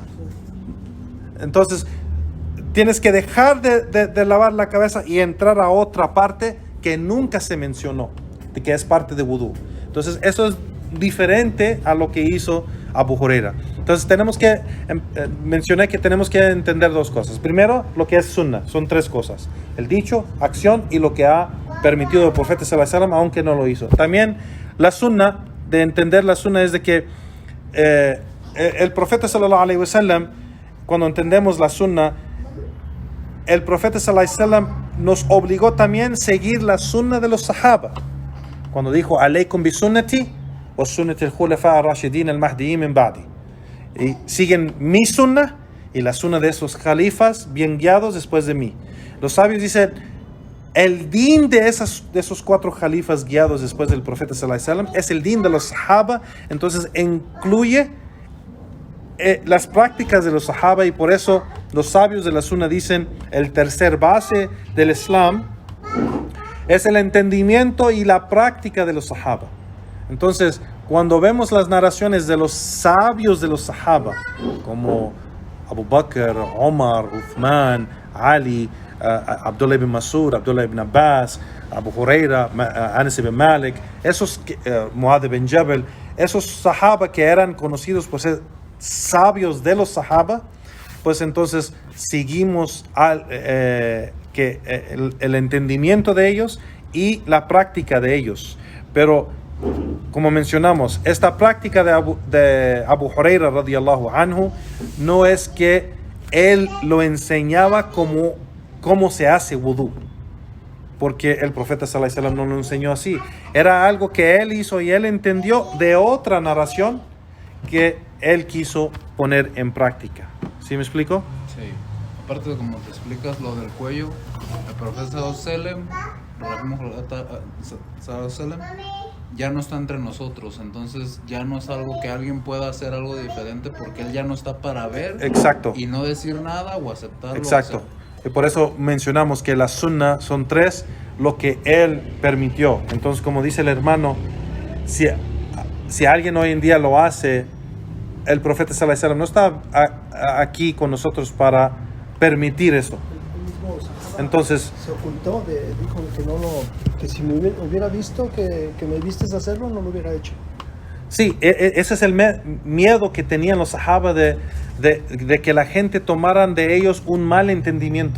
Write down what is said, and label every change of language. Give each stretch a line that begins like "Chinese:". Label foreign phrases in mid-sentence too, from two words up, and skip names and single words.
Spanish: Entonces, tienes que dejar de lavar la cabeza y entrar a otra parte que nunca se mencionó, de que es parte de wudú. Entonces, eso es diferente a lo que hizo Abu Huraira. Entonces mencioné que tenemos que entender dos cosas. Primero, lo que es sunna, son tres cosas: el dicho, acción y lo que ha permitido el profeta
Arabic: صلى الله عليه وسلم,
Spanish: aunque no lo hizo. También la sunna, de entender la sunna, es de que el profeta
Arabic: صلى الله عليه وسلم,
Spanish: cuando entendemos la sunna, el profeta
Arabic: صلى الله عليه وسلم
Spanish: nos obligó también a seguir la sunna de los sahaba, cuando dijo:
Arabic: عليكم بسنتي وسنتي الخلفاء الراشدين المهديين من بعدي.
Spanish: Y siguen mi sunna y la sunna de esos califas bien guiados después de mí. Los sabios dicen, el din de esos cuatro califas guiados después del profeta
Arabic: صلى الله عليه وسلم
Spanish: es el din de los sahaba. Entonces incluye las prácticas de los sahaba, y por eso los sabios de la sunna dicen el tercer base del Islam es el entendimiento y la práctica de los sahaba. Entonces, cuando vemos las narraciones de los sabios de los sahaba, como Abu Bakr, Omar, Uthman, Ali, Abdullah ibn Masud, Abdullah ibn Abbas, Abu Huraira, Anas ibn Malik, esos Muad ibn Jabal, esos sahaba que eran conocidos por ser sabios de los sahaba, pues entonces seguimos el entendimiento de ellos y la práctica de ellos. Pero como mencionamos, esta práctica de Abu Huraira
Arabic: رضي الله عنه
Spanish: no es que él lo enseñaba cómo se hace wudú, porque el profeta
Arabic: صلى الله عليه وسلم
Spanish: no lo enseñó así. Era algo que él hizo y él entendió de otra narración que él quiso poner en práctica. ¿Sí me explico? Sí. Aparte de como te explicas lo del cuello, el profeta
Arabic: صلى الله عليه وسلم
Spanish: ya no está entre nosotros, entonces ya no es algo que alguien pueda hacer algo diferente, porque él ya no está para ver. Exacto. Y no decir nada o aceptarlo. Exacto. Y por eso mencionamos que las sunnah son 3, lo que él permitió. Entonces, como dice el hermano, si alguien hoy en día lo hace, el profeta
Arabic: صلى الله عليه وسلم
Spanish: no está aquí con nosotros para permitir eso. Entonces se ocultó, dijo que si me hubiera visto que me vistes hacerlo, no lo hubiera hecho. Sí, ese es el miedo que tenían los sahaba de que la gente tomaran de ellos un mal entendimiento.